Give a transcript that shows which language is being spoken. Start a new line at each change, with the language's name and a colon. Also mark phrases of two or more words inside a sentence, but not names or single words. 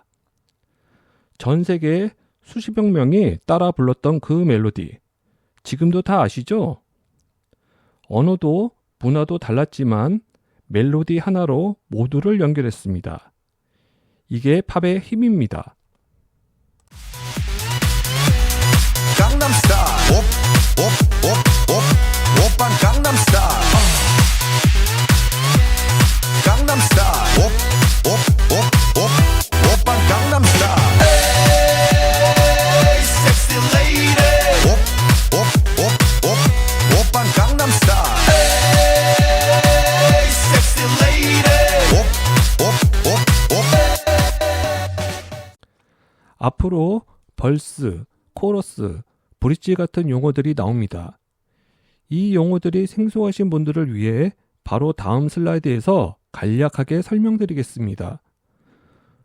Korean: 전 세계 수십억 명이 따라 불렀던 그 멜로디, 지금도 다 아시죠? 언어도 문화도 달랐지만 멜로디 하나로 모두를 연결했습니다. 이게 팝의 힘입니다. 강남스타일, 옵, 옵, 옵, 옵, 오빤 강남스타일. 강남스타일, 옵, 옵, 옵, 옵, 오빤 강남스타일.
English: Hey, sexy lady,
Korean: 옵, 옵, 옵, 옵, 오빤 강남스타일.
English: Hey, sexy lady,
Korean: 옵, 옵, 옵, 옵. 앞으로 벌스, 코러스, 브릿지 같은 용어들이 나옵니다. 이 용어들이 생소하신 분들을 위해 바로 다음 슬라이드에서 간략하게 설명드리겠습니다.